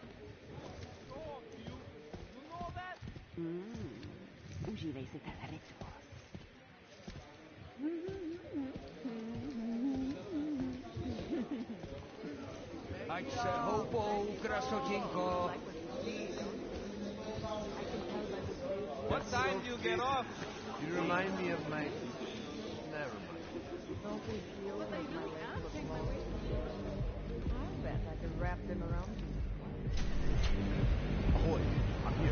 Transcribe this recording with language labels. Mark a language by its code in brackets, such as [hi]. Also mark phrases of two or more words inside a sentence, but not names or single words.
[en] You know that? [cs] Užívej si ten rituál. Ať se houpou, krasotinko. [en] What time do you get off? You remind me of my... Never mind. Don't these heels make my legs look long? I bet I could wrap them around you. Ahoy, I'm here.